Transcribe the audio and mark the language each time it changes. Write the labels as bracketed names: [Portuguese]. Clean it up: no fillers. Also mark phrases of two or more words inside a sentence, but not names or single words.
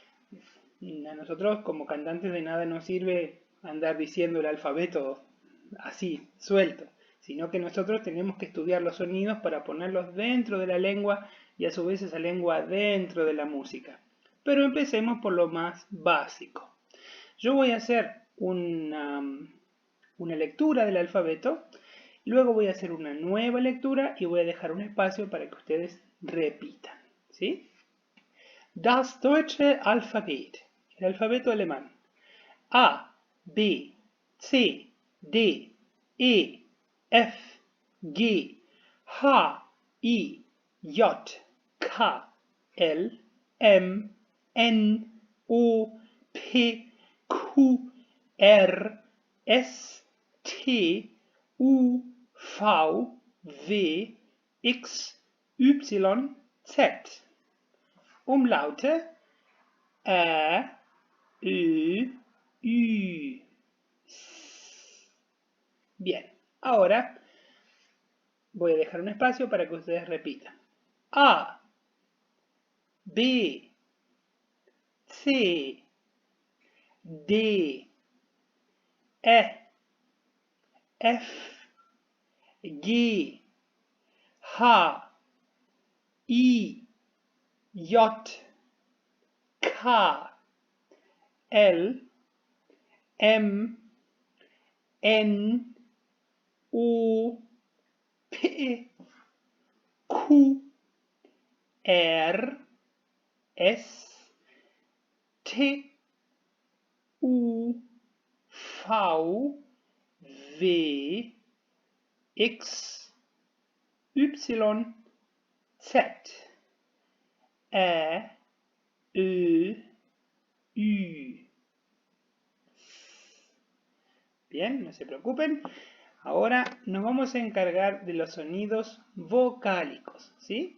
[Spanish] A nosotros como cantantes de nada nos sirve andar diciendo el alfabeto así, suelto, sino que nosotros tenemos que estudiar los sonidos para ponerlos dentro de la lengua y a su vez esa lengua dentro de la música. Pero empecemos por lo más básico. Yo voy a hacer una lectura del alfabeto, luego voy a hacer una nueva lectura y voy a dejar un espacio para que ustedes repitan, ¿sí? [German] Das deutsche Alphabet, [Spanish] el alfabeto alemán. [German] A, B, C, D, E, F, G, H, I, J, K, L, M, N, O, P, Q, R, S, T, U, V, W, X, Y, Z. Umlaute Ä, Ö, Ü. [Spanish] Bien, ahora voy a dejar un espacio para que ustedes repitan. [German] A, B, C, D, E, F, G, H, I, J, K, L, M, N, O, P, Q, R, S, T, U, V, W, X, Y, Z. Ä, Ö, Ü. [Spanish] Bien, no se preocupen. Ahora nos vamos a encargar de los sonidos vocálicos, ¿sí?